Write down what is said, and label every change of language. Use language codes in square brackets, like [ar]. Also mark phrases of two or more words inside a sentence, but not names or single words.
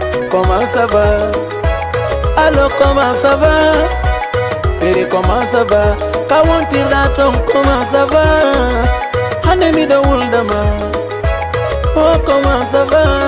[fr] Comment ça va? Allô, comment ça va? Seri, comment ça va? [ff] Ka wontira ton, [fr] comment ça va? [ff] Hande miɗo wuldama. [fr] Oh, comment ça va?